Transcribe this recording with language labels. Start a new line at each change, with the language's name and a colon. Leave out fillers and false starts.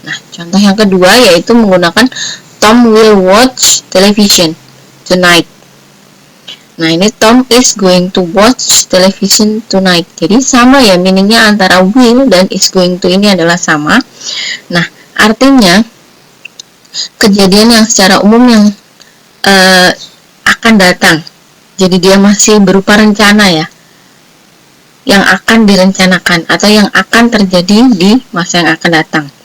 Indonesian: Nah, contoh yang kedua yaitu menggunakan
English: Tom will watch television tonight.
Indonesian: Nah, ini
English: Tom is going to watch television tonight.
Indonesian: Jadi sama ya, meaningnya antara will dan is going to ini adalah sama. Nah, artinya kejadian yang secara umum yang akan datang. Jadi dia masih berupa rencana ya, yang akan direncanakan atau yang akan terjadi di masa yang akan datang.